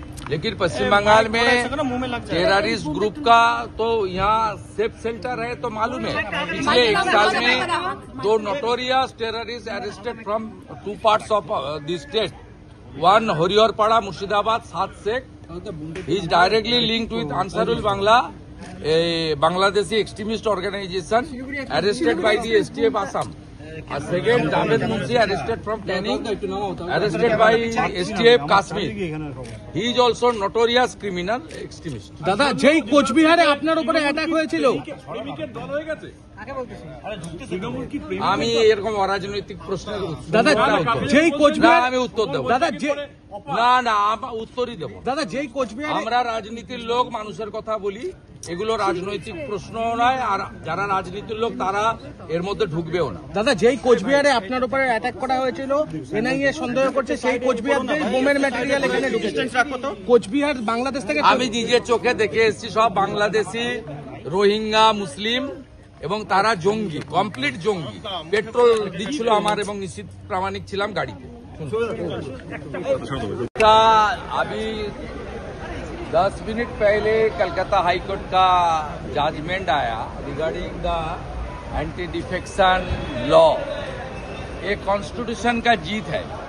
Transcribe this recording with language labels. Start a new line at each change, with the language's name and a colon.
Hindi: लेकिन पश्चिम बंगाल में terrorist group का तो यहाँ सेफ सेंटर है तो मालूम है। पिछले एक साल में
English: 2 notorious terrorist arrested from 2 parts of the state, one Hariharpara Murshidabad, 7 Sheikh. He is directly linked with Ansarul Bangla, a Bangladeshi extremist organization arrested by the STF Assam. A second, Javed Munshi arrested from Canning, arrested by STF Kashmir. He is also notorious criminal extremist.
Bangla: দাদা যেই কোচবিহারে আপনার উপরে attack হয়েছিল আমি এরকম অরাজনৈতিক প্রশ্নের দাদা যেই কোচবিহার আমি উত্তর দেবো দাদা যে না উত্তরই দেবো। দাদা যেই কোচবিহার আমরা রাজনীতির লোক, মানুষের কথা বলি, এগুলো রাজনৈতিক প্রশ্ন নয়, আর যারা রাজনীতির লোক তারা এর মধ্যে ঢুকবেও না। দাদা যেই কোচবিহারে আপনার উপরে অ্যাটাক করা হয়েছিল এনআইএ সন্দেহ করছে সেই কোচবিহার থেকে বোমের ম্যাটেরিয়াল এখানে ঢুকেছে। কোচবিহার বাংলাদেশ থেকে আমি নিজের চোখে দেখে এসেছি, সব বাংলাদেশি, রোহিঙ্গা, মুসলিম এবং তারা জঙ্গি, কমপ্লিট জঙ্গি। পেট্রোল দিচ্ছিল আমার এবং নিশ্চিত প্রামাণিক ছিলাম গাড়িতে।
Hindi: अभी 10 मिनट पहले कलकत्ता हाई कोर्ट का जजमेंट आया
English: Regarding the anti defection law.
Hindi: ये कॉन्स्टिट्यूशन का जीत है।